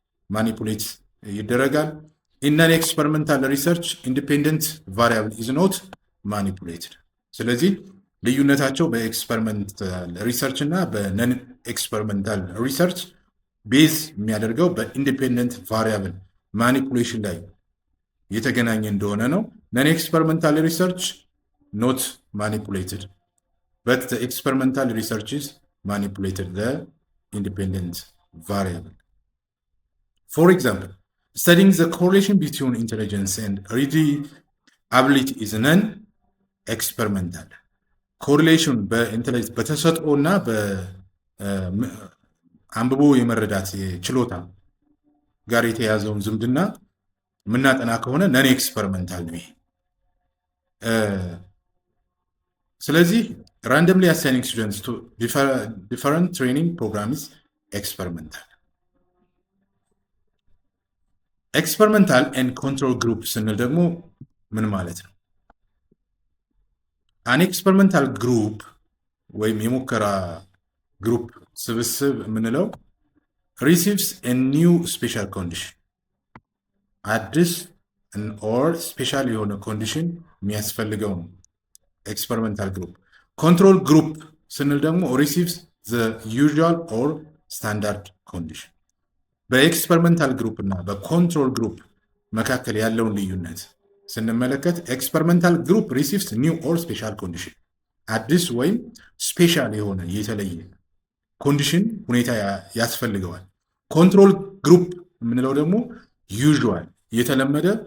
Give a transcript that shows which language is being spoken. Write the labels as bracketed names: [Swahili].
[Amharic] ማኒፑሌት ይደረጋል። [English] ኢን ነን ኤክስፐሪመንታል ሪሰርች ኢንዲፔንደንት ቫሪያብል ኢዝ ኖት ማኒፑሌትድ። [Amharic] ስለዚህ ልዩነታቸው በኤክስፐሪመንታል ሪሰርች እና በነን ኤክስፐሪመንታል ሪሰርች ቤዝ የሚያደርገው በኢንዲፔንደንት ቫሪያብል ማኒፑሌሽን ላይ የተገናኘ እንደሆነ ነው። ነን ኤክስፐሪመንታል ሪሰርች ኖት ማኒፑሌትድ [English] በት ዘ ኤክስፐሪመንታል ሪሰርች ኢዝ manipulated the independent variable. For example, studying the correlation between intelligence and readability is non-experimental. [Amharic] Correlation በኢንተለጀንስ በተሰጥኦ እና በአንብቦ የመረዳት ችሎታ ጋር የተያዘውን ዝምድና የምናጠና ከሆነ ነን ኤክስፐሪመንታል ነው። ስለዚህ [English] randomly assigning students to different training programs experimental. Experimental and control group [Amharic] ስንል ደግሞ ምን ማለት ነው? [English] an experimental group [Amharic] ወይም የሙከራ ግሩፕ ስብስብ የምንለው [English] receives a new special condition አዲስ or special [Amharic] የሆነ ኮንዲሽን የሚያስፈልገው ነው [English] experimental group. Control group [Amharic] ስንል ደግሞ [English] receives the usual or standard condition. [Amharic] በኤክስፐሪመንታል ግሩፕ እና በኮንትሮል ግሩፕ መካከል ያለውን ልዩነት ስንመለከት ኤክስፐሪመንታል ግሩፕ [English] receives new or special condition [Amharic] አዲስ ወይም ስፔሻል የሆነ የተለየ ኮንዲሽን ሁኔታ ያስፈልገዋል። ኮንትሮል ግሩፕ የምንለው ደግሞ ዩዥዋል የተለመደ